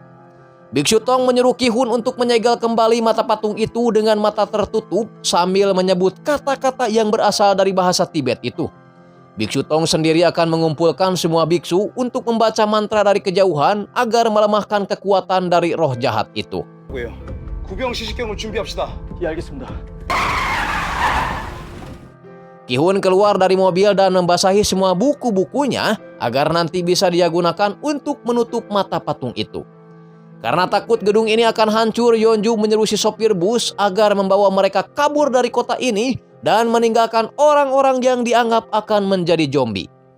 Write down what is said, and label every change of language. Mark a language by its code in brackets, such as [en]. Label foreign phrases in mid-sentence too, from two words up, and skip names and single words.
[id] Biksu Tong menyuruh Ki-hun untuk menyegel kembali mata patung itu dengan mata tertutup sambil menyebut kata-kata yang berasal dari bahasa Tibet itu. Biksu Tong sendiri akan mengumpulkan semua biksu untuk membaca mantra dari kejauhan agar melemahkan kekuatan dari roh jahat itu. [ko] 구병 시식경을 준비합시다. 예, 알겠습니다. [id] Ki-hun keluar dari mobil dan membasahi semua buku-bukunya agar nanti bisa dia gunakan untuk menutup mata patung itu. Karena takut gedung ini akan hancur, Yeonju menyuruh si sopir bus agar membawa mereka kabur dari kota ini dan meninggalkan orang-orang yang dianggap akan menjadi zombie.